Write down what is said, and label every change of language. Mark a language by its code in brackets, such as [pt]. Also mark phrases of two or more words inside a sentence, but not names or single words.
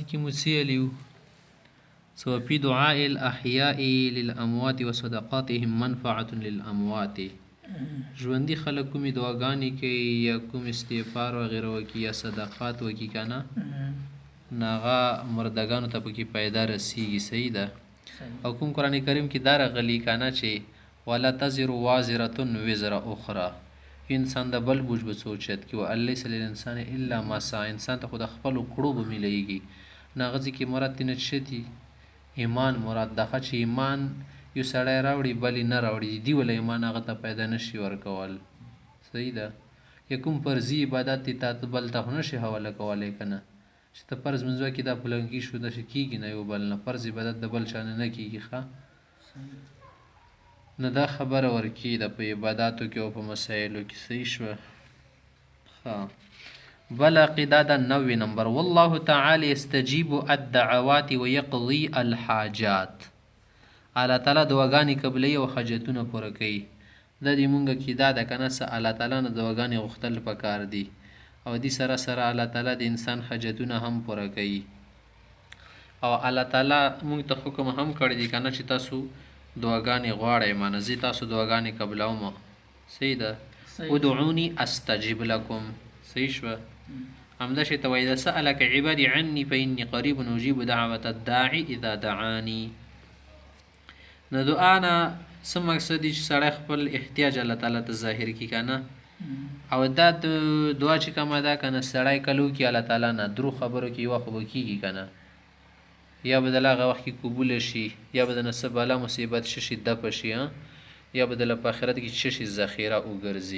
[ps] کې مسیلیو [ar] وفي دعاء الأحياء للأموات وصدقاتهم منفعة للأموات. [ps] ژوندي خلک کومې دعاګانې کوي یا کوم استغفار وغیره وکړي یا صدقات وکړي که نه هغه مردګانو ته پکې پیدا رسیږي. صحیح ده. او کوم قرآن کریم کې دا راغلي که نه چې [ar] ولا تزر وازرة وزر اخرى، [ps] انسان د بل بوج به سوچت کې و [ar] لیس للانسان الا ما سعی، [ps] انسان ته خو د خپلو کړو به میلیږي. نو هغه ځای کې مراد ترېنه څه دي؟ ایمان مراد ده. چې ایمان یو سړی راوړي بل یې نه راوړي، دي وله ایمان هغه ته پیدا نشي ورکول. صحیح ده. یا کوم فرضي عبادت دی تا ته بل ته خو نشي حواله کولی که نه، چې ته فرض منځ کې دا پلنګي شو داسې کېږي نه یو بل نه، فرض عبادت د بل چا نه کېږي. ښه نو دا خبره ورکې ده په عباداتو کې او په مسایلو کې. صحیح شوه. بل عقیده ده 90 نمبر [ar] والله تعالی یستجیب الدعوات ویقضي الحاجات. [ps] الله تعالی دعاګانې قبلوي او حاجتونه پوره کوي. دا دې مونږ عقیده ده که نه څه الله تعالی نه دعاګانې غوښتل پکار دي او دې سره سره الله تعالی د انسان حاجتونه هم پوره کوي. او الله تعالی مونږ ته حکم هم کړی دی که نه چې تاسو دعاګانې غواړئ، مانه زه تاسو دعاګانې قبلوم. صحیح ده. [ar] ادعوني استجب لكم. [ps] صحیح شوه. همدا شی ته وایي [ar] اذا سألك عبادي عني فإني قریب اجیب دعوة الداعي اذا دعاني. [ps] نو دعا نه څه مقصد دی؟ چې سړی خپل احتیاج الله تعالی ته ظاهر کړي که نه. او دا دعا چې کومه ده که نه سړی کله وکړي الله تعالی نه درو خبرو کې یوه خو به کېږي که نه، یا به دله هغه وخت کې قبوله شي، یا به د نه څه بلا مصیبت شي دفع شي، یا به دله په آخرت کې څه شي ذخیره وګرځي.